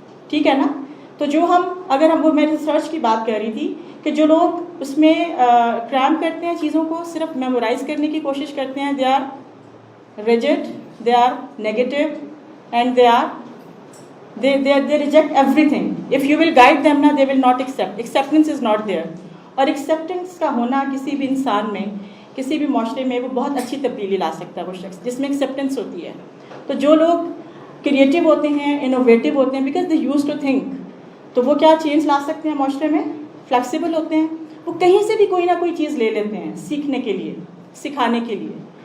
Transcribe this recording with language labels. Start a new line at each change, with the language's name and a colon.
Urdu: ٹھیک ہے نا؟ تو جو اگر ہم وہ، میں ریسرچ کی بات کر رہی تھی کہ جو لوگ اس میں کریم کرتے ہیں، چیزوں کو صرف میمورائز کرنے کی کوشش کرتے ہیں،
English: They are rigid, they are negative, and they reject everything. If you will guide them now, they will not accept. Acceptance is not there.
Urdu: اور acceptance کا ہونا کسی بھی انسان میں، کسی بھی معاشرے میں، وہ بہت اچھی تبدیلی لا سکتا ہے وہ شخص جس میں acceptance ہوتی ہے۔ تو جو لوگ کریٹیو ہوتے ہیں، انوویٹو ہوتے ہیں،
English: because they used to think،
Urdu: تو وہ کیا چینج لا سکتے ہیں معاشرے میں؟ فلیکسیبل ہوتے ہیں، وہ کہیں سے بھی کوئی نہ کوئی چیز لے لیتے ہیں سیکھنے کے لیے، سکھانے کے لیے،